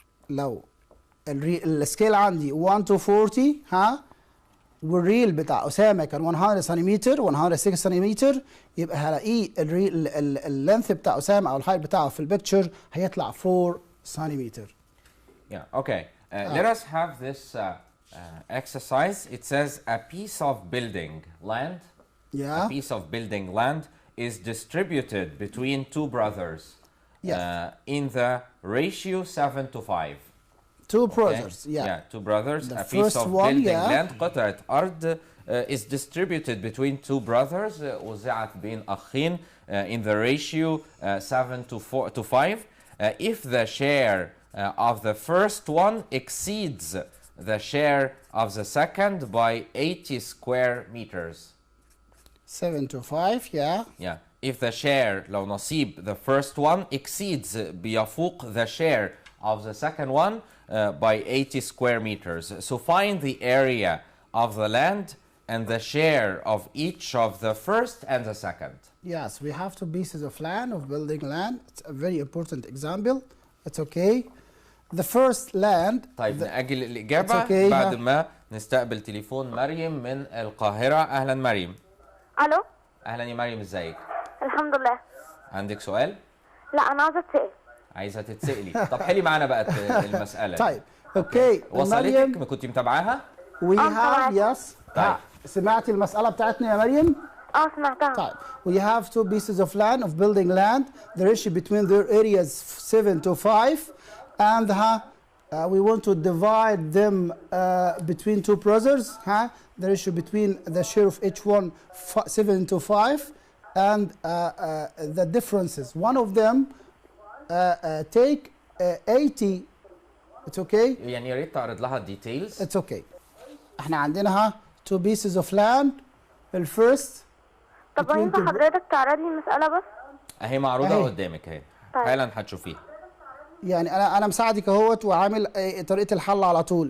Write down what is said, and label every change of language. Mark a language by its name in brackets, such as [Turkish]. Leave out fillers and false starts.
[Arabic] لو السكيل عندي 1 to 40 والريل بتاع أسامة كان 100 سنتيمتر 106 سنتيمتر، يبقى هلاقيه اللينث بتاع أسامة أو الهايت بتاعه في البيكتشر هيطلع 4 سنتيمتر. [English] Yeah, okay. Let us have this exercise. It says a piece of building land. Yeah. A piece of building land is distributed between 2 brothers. Yes. In the ratio 7 to 5. 2 brothers. Okay? Yeah, 2 brothers. The a piece of building land [Arabic] قطعة أرض [English] is distributed between 2 brothers. [Arabic] وزعت بين أخين [English] in the ratio 7 to 5. If the share of the first one exceeds the share of the second by 80 square meters. 7 to 5. Yeah. Yeah. If the share [Arabic] لو نصيب [English] the first one exceeds بيفوق the share of the second one by 80 square meters. So find the area of the land and the share of each of the first and the second. Yes, we have 2 pieces of land, of building land. It's a very important example. It's okay. The first land. [Arabic] طيب نأجل الإجابة okay, بعد ما نستقبل تليفون مريم من القاهرة. أهلا مريم. الو. أهلا يا مريم، ازيك؟ الحمد لله. عندك سؤال؟ لا أنا عايزة أتسأل. عايزة تتسألي. طب حلي معانا بقى المسألة. طيب اوكي. وصلتك؟ كنت متابعاها؟ [English] We have yes. [Arabic] طيب. سمعتي المسألة بتاعتنا يا مريم؟ سمعتها. [English] طيب we have 2 pieces of land, of building land. The ratio between their areas 7 to 5 and we want to divide them between 2 brothers. The ratio between the share of each one 7 to 5 and the differences. One of them take 80. It's okay. [Arabic] يعني يا ريت تعرض لها الديتيلز. [English] It's okay. [Arabic] احنا عندنا [English] 2 pieces of land. [Arabic] الفيرست. طب ينفع حضرتك تعرض لي المسألة بس؟ اهي معروضة قدامك اهي. طيب. حالا هتشوفيها. يعني انا مساعدك اهوت وعامل طريقة الحل على طول.